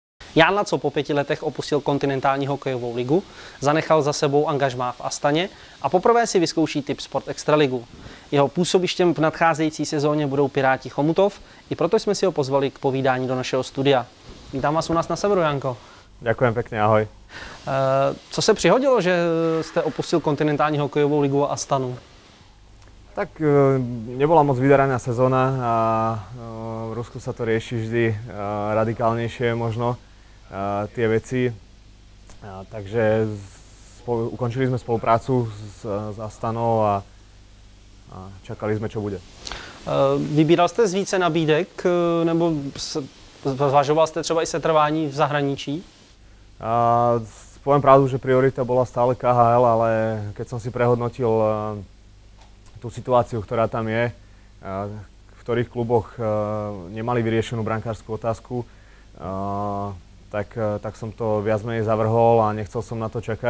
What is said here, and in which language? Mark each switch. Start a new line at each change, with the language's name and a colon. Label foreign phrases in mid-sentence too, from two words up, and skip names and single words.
Czech: Jan Laco po 5 letech opustil kontinentální hokejovou ligu, zanechal za sebou angažmá v Astaně a poprvé si vyzkouší typ Sport Extraligu. Jeho působištěm v nadcházející sezóně budou Piráti Chomutov, i proto jsme si ho pozvali k povídání do našeho studia. Vítám vás u nás na severu, Janko.
Slovak: Ďakujem pekne, ahoj.
Czech: Co se přihodilo, že jste opustil kontinentální hokejovou ligu a Astanu?
Slovak: Tak nebola moc vydaraná sezóna a v Rusku sa to rieši vždy radikálnejšie možno tie veci. Takže ukončili sme spoluprácu s Astanou a čakali sme, čo bude.
Czech: Vybíral jste z více nabídek, nebo zvažoval jste třeba i setrvání v zahraničí?
Slovak: Poviem pravdu, že priorita bola stále KHL, ale keď som si prehodnotil tú situáciu, ktorá tam je, v ktorých kluboch nemali vyriešenú brankárskú otázku, tak som to viac menej zavrhol a nechcel som na to čakať.